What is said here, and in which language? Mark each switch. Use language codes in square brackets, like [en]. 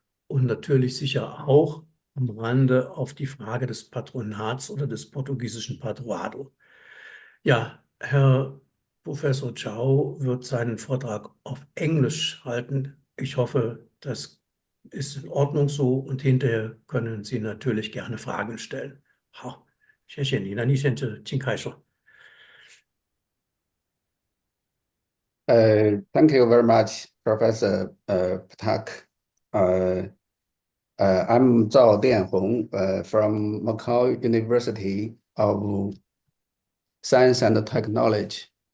[de] Und natürlich sicher auch am Rande auf die Frage des Patronats oder des portugiesischen Padroado. Ja, Herr Professor Zhao wird seinen Vortrag auf Englisch halten. Ich hoffe, das ist in Ordnung so und hinterher können Sie natürlich gerne Fragen stellen. [zh] 好，谢谢你。那你现在请开始。 [en] Thank you very much, Professor Patak. I'm Zhao Dianhong from Macau University of Science and Technology.